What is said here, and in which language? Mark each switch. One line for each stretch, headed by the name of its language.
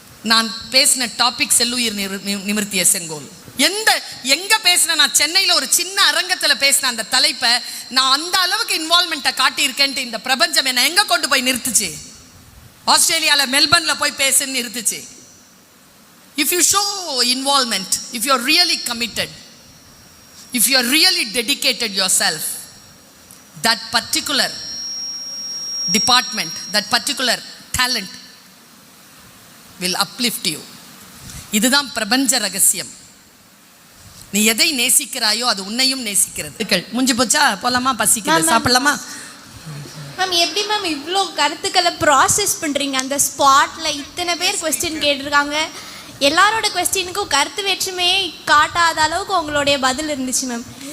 Tamil: நான் பேசின டாபிக் செல்லுயிர் நிமிர்த்திய செங்கோல். எங்க பேசினேன், நான் சென்னையில் ஒரு சின்ன அரங்கத்தில் பேசின அந்த தலைப்பை நான் அந்த அளவுக்கு இன்வால்மெண்ட்டை காட்டியிருக்கேன்ட்டு இந்த பிரபஞ்சம் என்னை எங்கே கொண்டு போய் நிறுத்துச்சு? ஆஸ்திரேலியாவில் மெல்பர்னில் போய் பேசுன்னு நிறுத்துச்சு.
English: If you show involvement, if you are really committed, if you are really dedicated yourself, that particular department, that particular talent will uplift you.
Tamil: இதுதான் பிரபஞ்ச ரகசியம். நீ எதை நேசிக்கிறாயோ அது உன்னையும் நேசிக்கிறது. முடிஞ்சு போச்சா? போலாமா? பசிக்குது, சாப்பிடலாமா? மேம் எப்படி மேம் இவ்வளோ கருத்துக்களை ப்ராசஸ் பண்ணுறீங்க? அந்த ஸ்பாட்டில் இத்தனை பேர் கொஸ்டின் கேட்டிருக்காங்க, எல்லாரோட கொஸ்டினுக்கும் கருத்து வேற்றுமையே காட்டாத அளவுக்கு உங்களுடைய பதில் இருந்துச்சு மேம்.